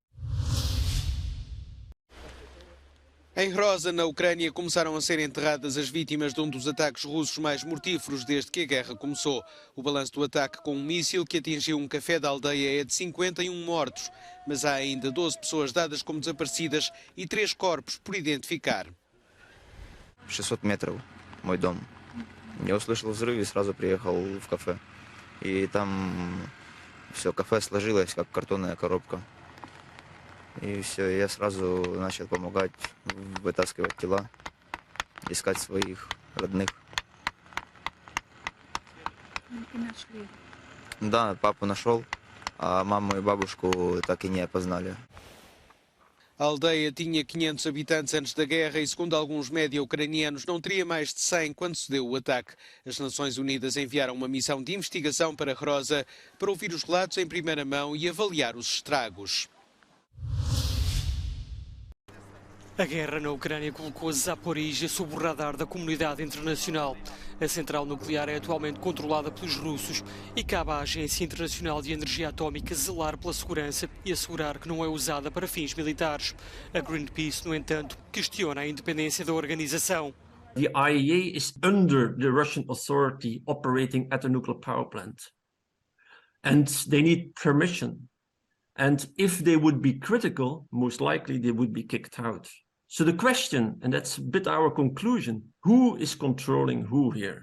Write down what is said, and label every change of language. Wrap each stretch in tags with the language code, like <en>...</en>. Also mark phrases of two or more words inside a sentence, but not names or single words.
<pt>Em Rosa, na Ucrânia, começaram a ser enterradas as vítimas de um dos ataques russos mais mortíferos desde que a guerra começou. O balanço do ataque com um míssil que atingiu um café da aldeia é de 51 mortos, mas há ainda 12 pessoas dadas como desaparecidas e 3 corpos por identificar.</pt> <ru>600 метров мой дом. Я услышал взрыв и сразу приехал в кафе. И там все, кафе сложилось, как картонная коробка. И все, я сразу начал помогать, вытаскивать тела, искать своих родных. Да, папу нашел, а маму и бабушку так и не опознали.</ru> <pt>A aldeia tinha 500 habitantes antes da guerra e, segundo alguns média ucranianos, não teria mais de 100 quando se deu o ataque. As Nações Unidas enviaram uma missão de investigação para Rosa para ouvir os relatos em primeira mão e avaliar os estragos. A guerra na Ucrânia colocou a Zaporizhia sob o radar da comunidade internacional. A central nuclear é atualmente controlada pelos russos e cabe à Agência Internacional de Energia Atómica zelar pela segurança e assegurar que não é usada para fins militares. A Greenpeace, no entanto, questiona a independência da organização.</pt> <en>The IAEA is under the Russian authority operating at a nuclear power plant. And they need permission. And if they would be critical, most likely they would be kicked out. So the question, and that's a bit our conclusion, who is controlling who here?</en>